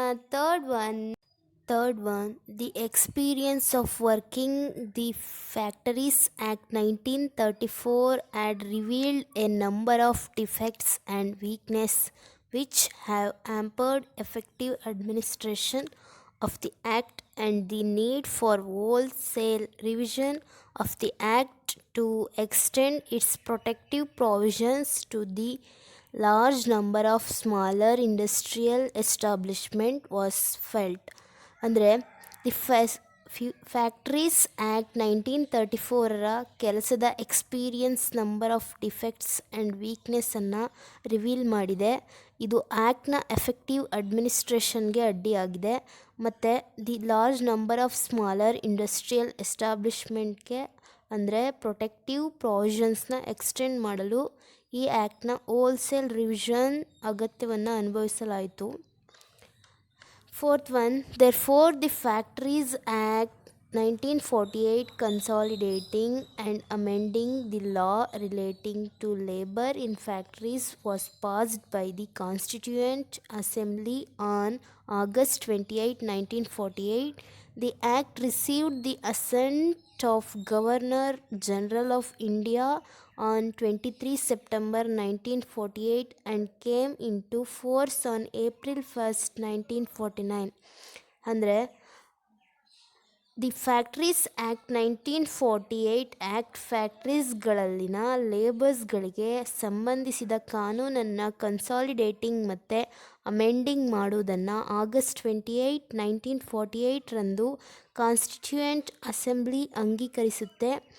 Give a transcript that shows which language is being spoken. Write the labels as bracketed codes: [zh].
[en] Third one, the experience of working the Factories Act 1934 had revealed a number of defects and weaknesses which have hampered effective administration of the Act, and the need for wholesale revision of the Act to extend its protective provisions to the large number of smaller industrial establishment was felt. [kn] ಅಂದರೆ the factories act 1934ರ ಕೆಲಸದ experience [en] number of defects and ವೀಕ್ನೆಸ್ಸನ್ನು [kn] reveal ಮಾಡಿದೆ. ಇದು ಆ್ಯಕ್ಟ್ನ effective ಅಡ್ಮಿನಿಸ್ಟ್ರೇಷನ್ಗೆ ಅಡ್ಡಿಯಾಗಿದೆ. ಮತ್ತು [en] the large number of smaller industrial ಎಸ್ಟಾಬ್ಲಿಷ್ಮೆಂಟ್ಗೆ [kn] ಅಂದರೆ protective ಪ್ರಾವಿಷನ್ಸ್ನ extend ಮಾಡಲು ಈ ಆ್ಯಕ್ಟ್ನ wholesale revision ಅಗತ್ಯವನ್ನು ಅನುಭವಿಸಲಾಯಿತು. [en] Fourth one, therefore the Factories Act 1948 consolidating and amending the law relating to labor in factories was passed by the Constituent Assembly on August 28, 1948. The act received the assent of Governor General of India on 23 September 1948 and came into force on April 1st, 1949. [kn] ಅಂದರೆ the factories act 1948 act ಫ್ಯಾಕ್ಟ್ರೀಸ್ಗಳಲ್ಲಿನ ಲೇಬರ್ಸ್ಗಳಿಗೆ ಸಂಬಂಧಿಸಿದ ಕಾನೂನನ್ನು ಕನ್ಸಾಲಿಡೇಟಿಂಗ್ ಮತ್ತು amending ಮಾಡುವುದನ್ನು August 28, 1948ರಂದು constituent assembly ಅಂಗೀಕರಿಸುತ್ತೆ.